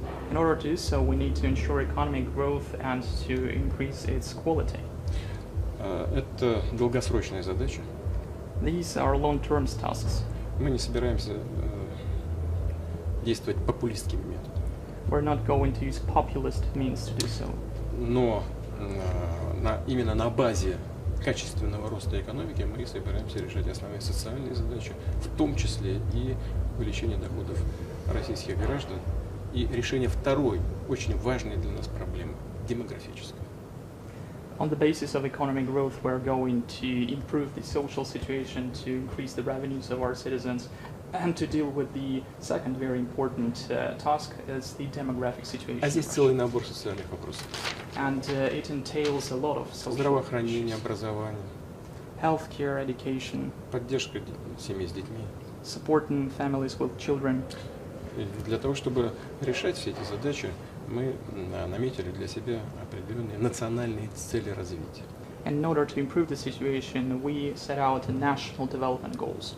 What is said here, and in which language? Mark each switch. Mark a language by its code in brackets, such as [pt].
[en] In order to do so, we need to ensure economic growth and to increase its quality. [ru] Это долгосрочная задача. [en] These are long-term tasks. [ru] Мы не собираемся действовать популистскими методами. [en] We're not going to use populist means to do so. [ru] Но именно на базе качественного роста экономики мы собираемся решать основные социальные задачи, в том числе и увеличение доходов российских граждан и решение второй, очень важной для нас проблемы – демографической. [en] On the basis of economic growth, we're going to improve the social situation, to increase the revenues of our citizens, and to deal with the second very important task is the demographic situation. [ru] А здесь целый набор социальных вопросов. [en] And it entails a lot of social [ru] Здравоохранение, [en] issues. [ru] образование, [en] Healthcare, education, [ru] поддержка семей с детьми. [en] supporting families with children. [ru] И для того, чтобы решать все эти задачи, мы наметили для себя определенные национальные цели развития. [en] And in order to improve the situation, we set out national development goals.